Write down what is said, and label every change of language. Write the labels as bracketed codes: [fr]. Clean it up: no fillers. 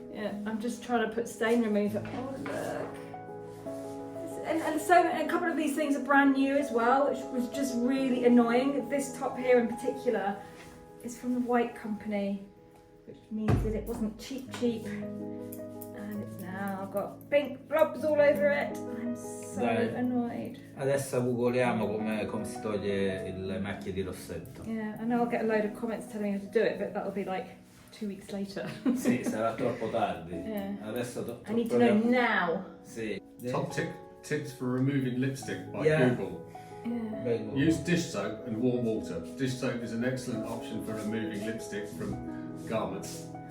[en] Yeah, I'm just trying to put stain remover. Oh look. And so a couple of these things are brand new as well, which was just really annoying. This top here in particular is from the white company, which means that it wasn't cheap, and it's now now I've got pink blobs all over it. I'm so annoyed. [it] Adesso googoliamo come si toglie le macchie di rossetto. [en] Yeah, I know I'll get a load of comments telling me how to do it, but that'll be like 2 weeks later. [it] Sì, sarà troppo tardi. [en] Yeah. [it] Adesso [en] I need to know now. [it] Sì. [en] Top tips for removing lipstick by Yeah. Google. Yeah. Use dish soap and warm water. Dish soap is an excellent option for removing lipstick from garments.